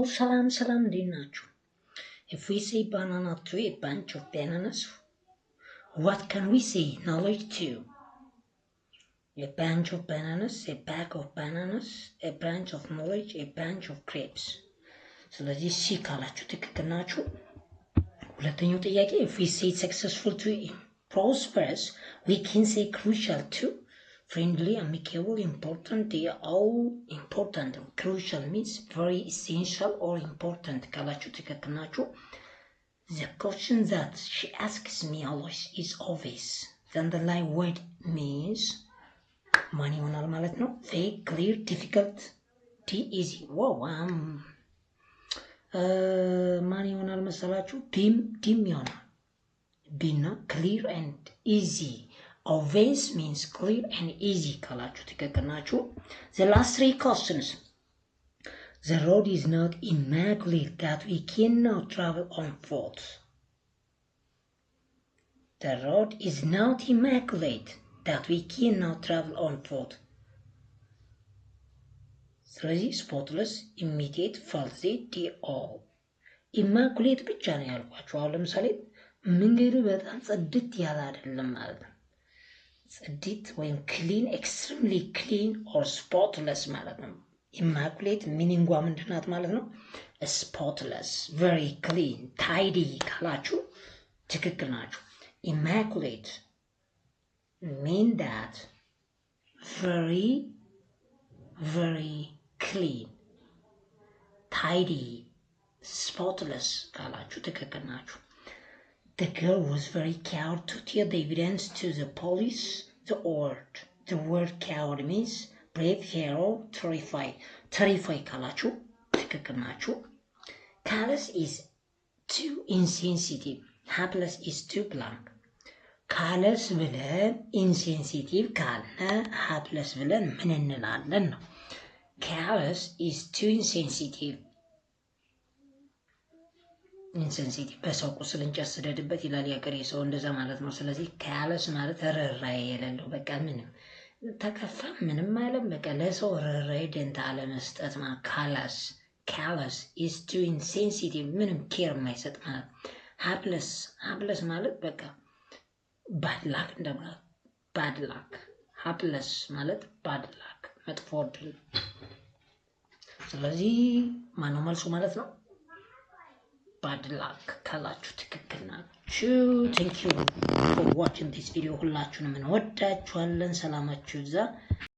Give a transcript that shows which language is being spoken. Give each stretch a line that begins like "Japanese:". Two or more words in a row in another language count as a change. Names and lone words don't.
Amharic: ሰላም ዲናችሁ.
English: If we say banana to a bunch of bananas, what can we say knowledge to? A bunch of bananas, a bag of bananas, a bunch of knowledge, a bunch of grapes.
Amharic: ስለዚህ ሲ ካላችሁ ትክክል ናችሁ። ሁለተኛው ጥያቄ
English: if we say successful to prosperous, we can say crucial to, friendly, amicable, important. They are all important. Crucial means very essential or important.
Amharic: ካላችሁ ትክክል ናችሁ።
English: The question that she asks me always is always. The underlying word means
Amharic: ማን ይሆናል ማለት ነው?
English: Vague, clear, difficult, easy.
Amharic: Wow, ማን ይሆናል መሰላችሁ? ዲም ይሆናል። ቢና
English: clear and easy. Always means clear and easy
Amharic: ካላችሁ ትክክል ናችሁ።
English: The last three questions. The road is not immaculate that we cannot travel on foot. The road is not immaculate that we cannot travel on foot. ስለዚህ spotless, immediate, falsy, all.
Amharic: immaculate ብቻ ነው ያልኳችሁ። አሁን ለምሳሌ መንገዱ በጣም ጽድት ያለ አይደለም ማለት ነው። ጽድት ወይም
English: clean, extremely clean or spotless
Amharic: ማለት ነው። immaculate ሚኒንጓ ምንድናት ማለት ነው?
English: spotless, very clean, tidy
Amharic: ካላችሁ ትክክል ናችሁ።
English: immaculate mean that very clean, tidy, spotless
Amharic: ካላችሁ ትክክል ናችሁ።
English: The girl was very coward to tell the evidence to the police. The word coward means brave, hero, terrify
Amharic: ካላችሁ ትክክል ናችሁ።
English: Callous is too insensitive. Helpless is too blank. Callous
Amharic: ብለን insensitive ካልነ helpless ብለን ምን እንላለን ነው?
English: Callous is too insensitive.
Amharic: ኢንሴንሲቲቭ በሰው ቁስል እንጨት ስደድበት ይላል ያገሬ ሰው፣ እንደዛ ማለት ነው። ስለዚህ ካለስ ማለት ርህራሄ የሌለው በቃ ምንም ተከፋ ምንም አይለም፣ በቃ ለሰው ርህራሄ ደንታ አለመስጠት ማለት
English: callous is too insensitive
Amharic: ምንም ኬር የማይሰጥ ማለት። ሀፕለስ ማለት በቃ
English: bad luck
Amharic: እንደማለት፣
English: bad luck helpless
Amharic: ማለት
English: bad luck
Amharic: መጥፎ ዕድል። ስለዚህ ማነው መልሱ ማለት ነው?
English: bad luck
Amharic: ካላችሁ ትክክል ናችሁ።
English: thank you for watching this video።
Amharic: ሁላችሁንም እንወዳችኋለን። ሰላማችሁ ይብዛ።